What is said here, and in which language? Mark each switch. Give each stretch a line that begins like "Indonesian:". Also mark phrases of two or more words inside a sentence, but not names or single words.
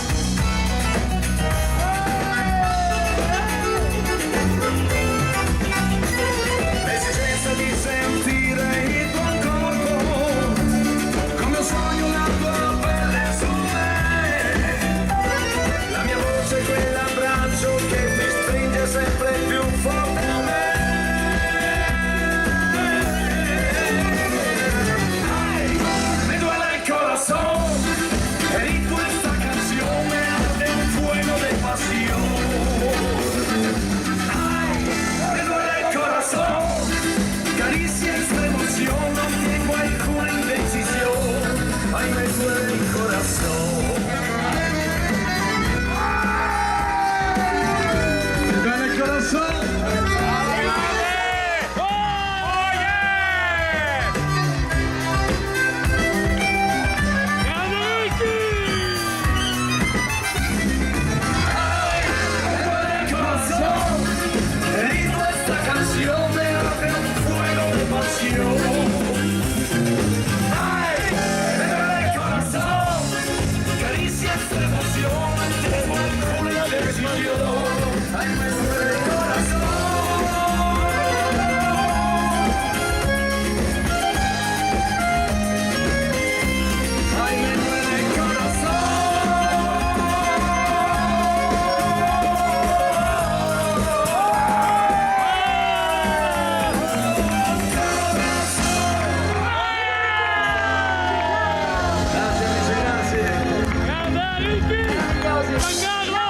Italian: L'esigenza di sentire il tuo corpo, come un sogno la tua pelle su me. La mia voce è quell'abbraccio che ti stringe sempre più forte a me.
Spanish: Ay, me duele el corazón, grito esta canción, me arde un fuego de pasión. Ay, me duele el corazón, caricia esta emoción, no tengo alguna indecisión. Ay, me duele el corazón.
Italian: Bene il corazon.
Spanish: Grito esta canción, me arde un fuego de pasión. Ay, me duele el corazón, caricia esta emoción, no tengo alguna decisión. Ay, me duele el corazón. Ay, me duele el corazón.
Italian: Grazie amici, grazie. Grande Ricky! Giancarlo!